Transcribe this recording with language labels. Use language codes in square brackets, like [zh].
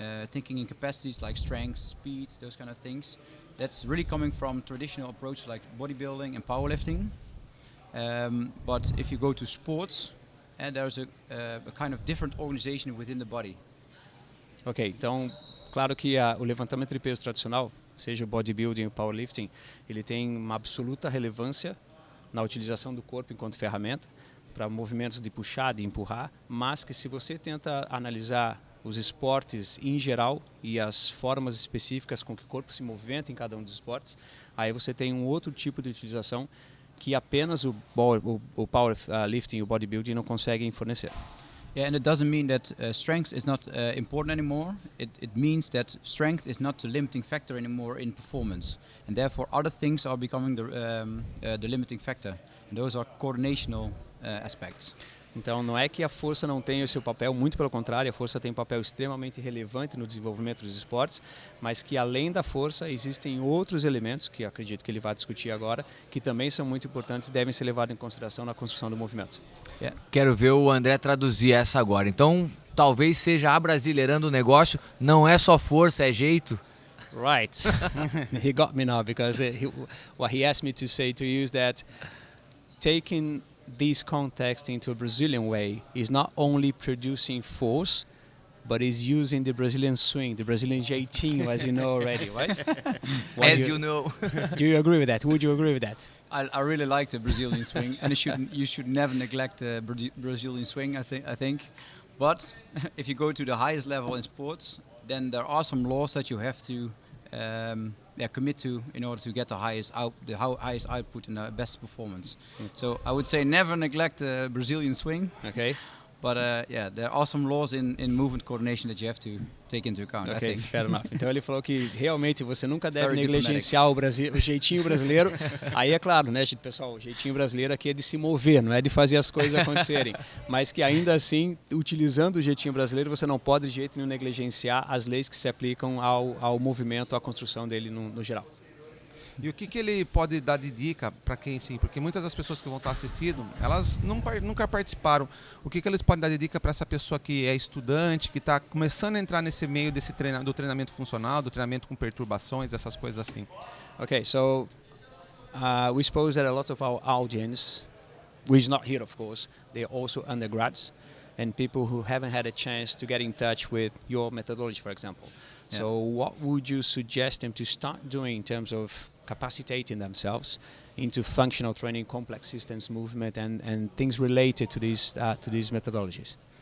[en] thinking in capacities like strength, speed, those kind of things. That's really coming from traditional approaches like bodybuilding and powerlifting. But if you go to sports, there's a kind of different organization within the body. [pt] Ok, então, claro que o levantamento de peso tradicional, seja o bodybuilding ou o powerlifting, ele tem uma absoluta relevância na utilização do corpo enquanto ferramenta para movimentos de puxar, de empurrar, mas que se você tenta analisar os esportes em geral e as formas específicas com que o corpo se movimenta em cada um dos esportes, aí você tem um outro tipo de utilização que apenas o powerlifting e o bodybuilding não conseguem fornecer. [en] Yeah, and it doesn't mean that strength is not important anymore. It means that strength is not the limiting factor anymore in performance, and therefore other things are becoming the limiting factor, and those are coordinational aspects. [pt] Então não é que a força não tenha o seu papel, muito pelo contrário, a força tem um papel extremamente relevante no desenvolvimento dos esportes, mas que além da força existem outros elementos, que acredito que ele vai discutir agora, que também são muito importantes e devem ser levados em consideração na construção do movimento. [en] Yeah. [pt] Quero ver o André traduzir essa agora. Então talvez seja abrasileirando o negócio, não é só força, é jeito. [en] Right. He got me now because what he asked me to say to you is that taking this context into a Brazilian way is not only producing force, but is using the Brazilian swing, the Brazilian jeitinho, as you know already, right? As you know. Do you agree with that? Would you agree with that? I really like the Brazilian swing, and you should never neglect the Brazilian swing. I think, but if you go to the highest level in sports, then there are some laws that you have to commit to in order to get the highest output and the best performance. So I would say never neglect the Brazilian swing. Okay. But there are some laws in movement coordination that you have to take into account. Ok, I think. fair enough. [pt] Então ele falou que realmente você nunca deve negligenciar o jeitinho brasileiro. Aí é claro, né, pessoal, o jeitinho brasileiro aqui é de se mover, não é de fazer as coisas acontecerem. Mas que ainda assim, utilizando o jeitinho brasileiro, você não pode de jeito nenhum negligenciar as leis que se aplicam ao movimento, à construção dele no geral. E o que ele pode dar de dica para quem, sim? Porque muitas das pessoas que vão estar assistindo, elas nunca participaram. O que eles podem dar de dica para essa pessoa que é estudante, que está começando a entrar nesse meio do treinamento funcional, do treinamento com perturbações, essas coisas assim? [en] Okay, so we suppose that a lot of our audience, who is not here of course, they are also undergrads and people who haven't had a chance to get in touch with your methodology, for example. Yeah. So what would you suggest them to start doing in terms of capacitating themselves into functional training, complex systems, movement, and things related to these methodologies?